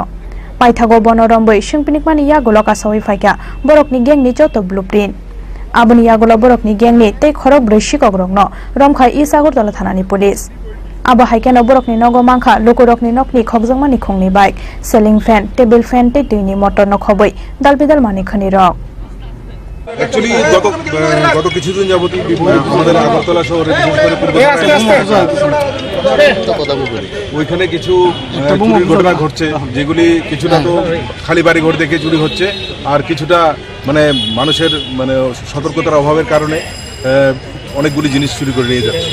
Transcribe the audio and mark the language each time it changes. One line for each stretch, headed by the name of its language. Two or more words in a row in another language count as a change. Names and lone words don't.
Kok Borok: Paithago Bono Romboi Shingpinikmani Yagulo Kasawi Faika, Borokni Gang ni Joto Blueprint. Abuni Yagulo Borokni Gang ni Te Khorok Broi Shikogrokno, Romkhai Isagortola Thanani Police. Abo haikeno borokni nogo mangkha lukurokni nokni khokjangmani khungni
English: bike selling fan table fan
Kok Borok: te tuini motor no khoboi dalbidal mani khani rok
Bangla: অ্যাকচুয়ালি গত কিছুদিন যাবতীয় আমাদের আগরতলা শহরে ওইখানে কিছু চুরির ঘটনা ঘটছে, যেগুলি কিছুটা তো খালি বাড়ি ঘর দেখে চুরি হচ্ছে, আর কিছুটা মানে মানুষের মানে সতর্কতার অভাবের কারণে অনেকগুলি জিনিস চুরি করে নিয়ে যাচ্ছে।